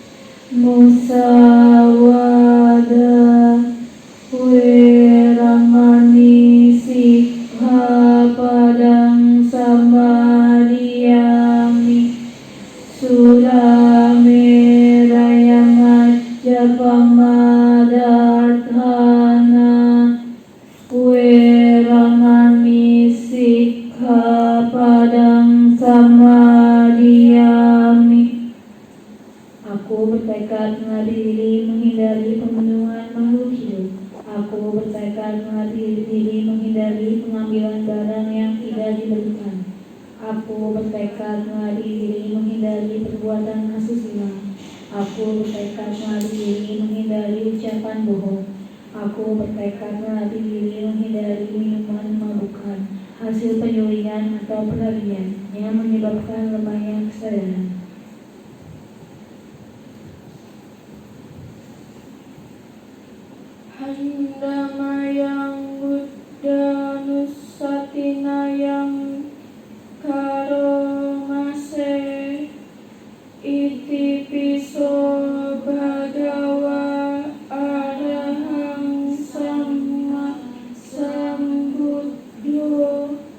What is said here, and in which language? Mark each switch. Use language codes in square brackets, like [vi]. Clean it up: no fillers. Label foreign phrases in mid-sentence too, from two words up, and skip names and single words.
[pi] Musawada Weramani Sikha Padang Samadhiyami Surameraya Majapamadarthana Weramani Sikha Padang Samadhiyami. [id] Aku bertekad melatih diri menghindari pembunuhan makhluk hidup. Aku bertekad melatih diri menghindari pengambilan barang yang tidak diperlukan. Aku bertekad melatih diri menghindari perbuatan asusila. Aku bertekad melatih diri menghindari ucapan bohong. Aku bertekad melatih diri menghindari minuman memabukan, hasil penyulingan atau perharian yang menyebabkan lemahnya kesadaran. [pi] Handamayang Buddha Nusatinayang Karomase Iti piso Bhagawa Arahang Sama Sambuddho